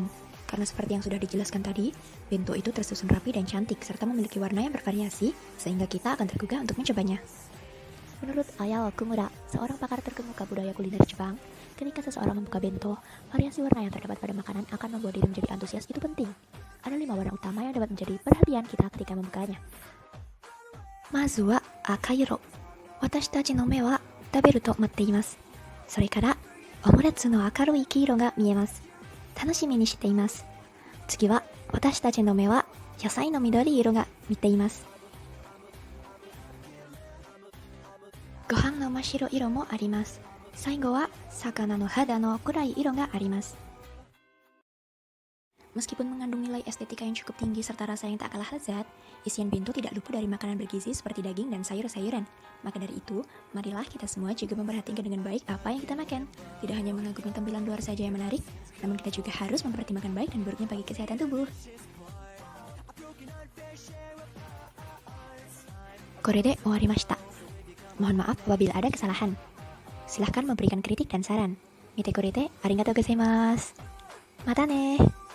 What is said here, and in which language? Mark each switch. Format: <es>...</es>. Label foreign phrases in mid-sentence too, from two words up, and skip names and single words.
<id>Karena seperti yang sudah dijelaskan tadi, bento itu tersusun rapi dan cantik serta memiliki warna yang bervariasi sehingga kita akan tergugah untuk mencobanya. Menurut Ayao Okumura, seorang pakar terkemuka budaya kuliner Jepang, ketika seseorang membuka bento, variasi warna yang terdapat pada makanan akan membuat diri menjadi antusias itu penting. Ada 5 warna utama yang dapat menjadi perhatian kita ketika membukanya.</id> <ja>まずは赤色。私たちの目は食べると待っています. それから、オムレツの明るい黄色が見えます. 楽しみにしています。次は私たちの目は野菜の緑色が見ています。ご飯の真っ白色もあります。最後は魚の肌の暗い色があります。</ja> <id>Meskipun mengandung nilai estetika yang cukup tinggi serta rasa yang tak kalah lezat, isian bento tidak luput dari makanan bergizi seperti daging dan sayur-sayuran. Maka dari itu, marilah kita semua juga memperhatikan dengan baik apa yang kita makan. Tidak hanya mengagumi tampilan luar saja yang menarik, namun kita juga harus mempertimbangkan baik dan buruknya bagi kesehatan tubuh.</id> <ja>これで終わりました.</ja> <id>Mohon maaf apabila ada kesalahan. Silahkan memberikan kritik dan saran.</id> <ja>見てくれて、ありがとうございます. またね.</ja>